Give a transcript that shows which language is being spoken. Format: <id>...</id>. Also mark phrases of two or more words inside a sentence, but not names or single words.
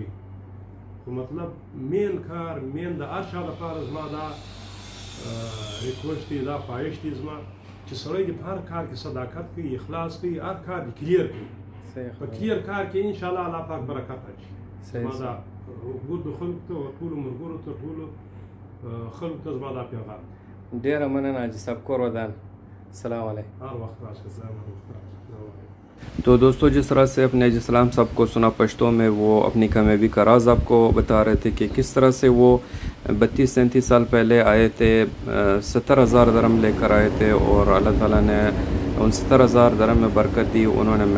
<ps>خو مطلب مین کار مین د هر چا لپاره زما دا ریکویسټ دی، دا خواهش دی زما چې سړی د هر کار کې صداقت کوي، اخلاص کوي، هر کار د کلیر کوي. په کلیر کار کې</ps> <ar>انشاءالله</ar> <ps>الله پاک برکت اچي. زما دا ګردو خلکو ته او ټولو ملګرو ته ټولو خلکو ته زما دا پیغام. ډېره مننه حاجي صاحب، کور ودان.</ps> <ar>السلام علیکم.</ar> <ps>هر وخت راشئ.</ps> <ur>تو دوستوں جس طرح سے اپنے حاجی سلام صاحب کو سنا پشتوں میں، وہ اپنی کامیابی کا راز آپ کو بتا رہے تھے کہ کس طرح سے وہ 32-33 سال پہلے آئے تھے، 70,000 درم لے کر آئے تھے، اور اللہ تعالیٰ نے ان 70,000 درم میں برکت دی.</ur>